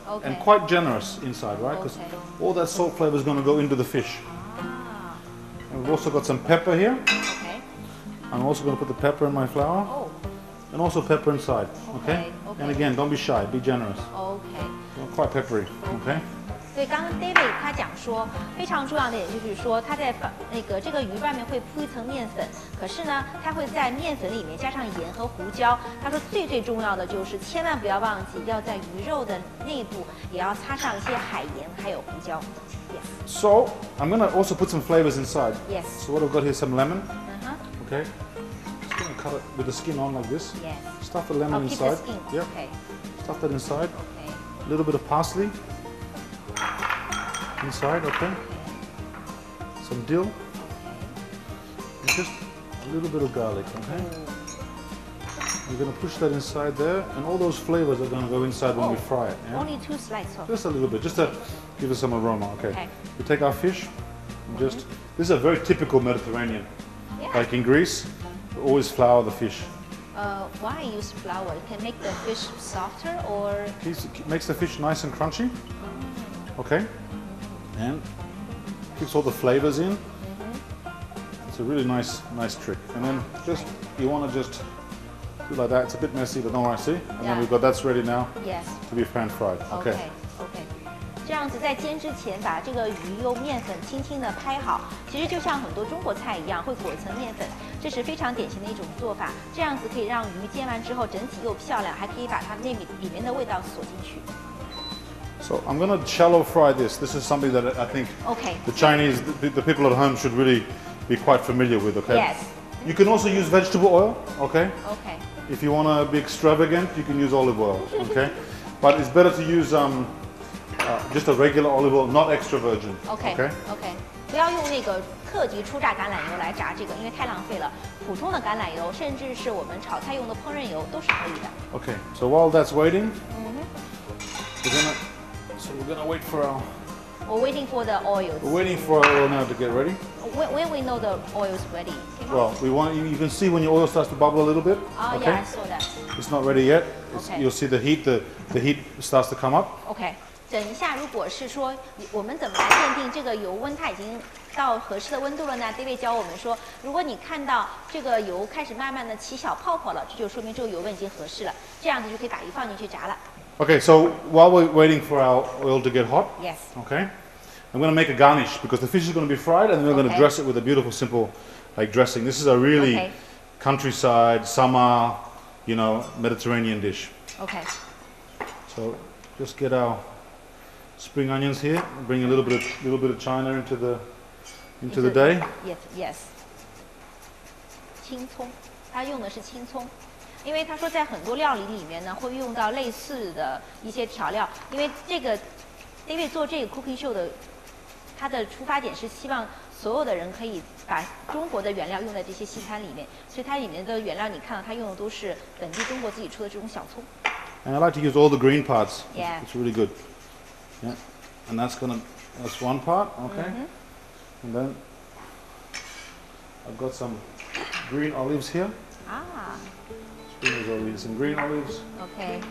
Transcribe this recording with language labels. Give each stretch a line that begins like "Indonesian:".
English: Okay. and quite generous inside, right? Because all that salt flavor is going to go into the fish. And we've also got some pepper here. Okay. I'm also going to put the pepper in my flour, Oh. and also pepper inside, okay? Okay. And again, don't be shy, be generous. Okay. Quite peppery, okay?
Chinese: 所以刚刚 David 他讲说，非常重要的也就是说，他在这个鱼外面会铺一层面粉，可是呢，他会在面粉里面加上盐和胡椒。他说最重要的就是千万不要忘记，要在鱼肉的内部也要擦上一些海盐还有胡椒。
English: Yes. So I'm going to also put some flavors inside. Yes. So what I've got here, some lemon, Uh-huh. okay? Just going to cut it with the skin on like this. Yes. Stuff the lemon Oh, keep inside. the skin. Yep. Okay. Stuff that inside. Okay. A little bit of parsley inside, okay? Some dill. And just a little bit of garlic, okay? We're going to push that inside there, and all those flavors are going to go inside when we fry it. Yeah? Only 2 slices. Just a little bit, just to give it some aroma, okay? Okay. We take our fish, and just, this is a very typical Mediterranean. Yeah. Like in Greece, we always flour the fish. Why use flour? It can make the fish softer or? It makes the fish nice and crunchy, okay? And keeps all the flavors in. It's a really nice trick. And then just, you want to just do like that. It's a bit messy, but don't worry, see? And then we've got, that's ready now Yes. to be pan fried, okay? OK。
Chinese: 这样子在煎之前把这个鱼用面粉轻轻的拍好，其实就像很多中国菜一样，会裹一层面粉，这是非常典型的一种做法。这样子可以让鱼煎完之后整体又漂亮，还可以把它里面的味道锁进去。
English: So I'm going to shallow fry this. This is something that I think OK。 the Chinese, the people at home should really be quite familiar with, okay? Yes. You can also use vegetable oil, okay? OK。 If you want to be extravagant, you can use olive oil, okay? But it's better to use just a regular olive oil, not extra virgin. OK。
Chinese: 不要用那个特级初榨橄榄油来炸这个，因为太浪费了。普通的橄榄油，甚至是我们炒菜用的烹饪油都是可以的。
English: Okay, so while that's waiting, we're gonna wait for our. We're waiting for the oils. We're waiting for our oil now to get ready. When we know the oil is ready. Well, you can see when your oil starts to bubble a little bit. Oh Okay, yeah, I saw that. it's not ready yet. Okay. You'll see the heat starts to come up.
Chinese: OK， 等一下，如果是说我们怎么来鉴定这个油温它已经到合适的温度了呢 ？David 教我们说，如果你看到这个油开始慢慢的起小泡泡了，这就说明这个油温已经合适了，这样子就可以把鱼放进去炸了。
English: Okay, so while we're waiting for our oil to get hot, Yes. okay, I'm going to make a garnish because the fish is going to be fried, and then we're going to Okay. dress it with a beautiful, simple, like dressing. This is a really Okay. countryside, summer, Mediterranean dish. OK。 So just get our spring onions here. Bring a little bit of China into the day. Yes.
Chinese: 青葱，它用的是青葱。因为他说在很多料理里面呢，会用到类似的一些调料。因为这个 David 做这个 cooking show 的，他的出发点是希望所有的人可以把中国的原料用在这些西餐里面，所以它里面的原料你看到它用的都是本地中国自己出的这种小葱。
English: And I like to use all the green parts. Yeah. It's really good. Yeah. And that's one part, okay. And then I've got some green olives here. 啊 Some green olives ，OK，